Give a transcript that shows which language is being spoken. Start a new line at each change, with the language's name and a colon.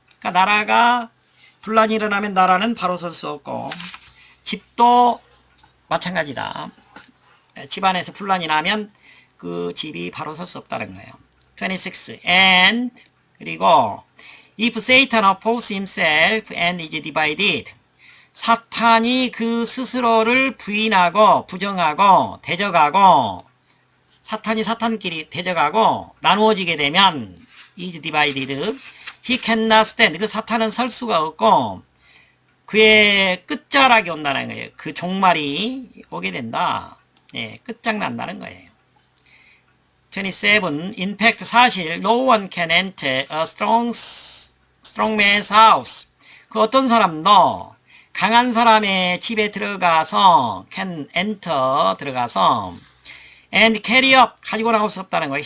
Korean: 그러니까 나라가 분란이 일어나면 나라는 바로 설 수 없고, 집도 마찬가지다. 집안에서 분란이 나면 그 집이 바로 설 수 없다는 거예요. 26.
English: And
Korean: 그리고
English: if Satan opposes himself and is divided.
Korean: 사탄이 그 스스로를 부인하고 부정하고 대적하고, 사탄이 사탄끼리 대적하고 나누어지게 되면
English: is divided. He cannot stand.
Korean: 그 사탄은 설 수가 없고 그의 끝자락이 온다는 거예요. 그 종말이 오게 된다. 예, 끝장난다는 거예요. 27.
English: In fact,
Korean: 사실
English: no one can enter a strong man's house.
Korean: 그 어떤 사람도 강한 사람의 집에 들어가서
English: can enter,
Korean: 들어가서
English: and carry up,
Korean: 가지고 나올 수 없다는 거예요.